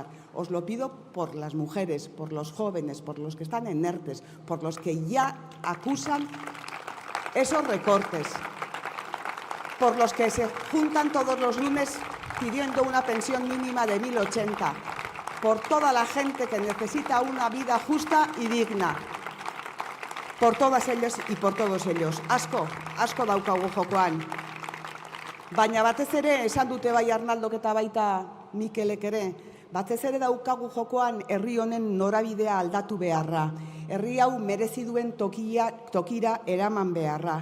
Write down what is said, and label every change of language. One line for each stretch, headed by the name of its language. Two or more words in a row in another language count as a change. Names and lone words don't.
Spanish: Os lo pido por las mujeres, por los jóvenes, por los que están en ERTES, por los que ya acusan esos recortes, por los que se juntan todos los lunes pidiendo una pensión mínima de 1.080, por toda la gente que necesita una vida justa y digna, por todas ellas y por todos ellos.
Basque: Asko daukagu jokoan. Baina batez ere, esan dute bai Arnaldok eta baita Mikelek ere, batez ere daukagu jokoan herri honen norabidea aldatu beharra. Herri hau merezi duen tokira eraman beharra.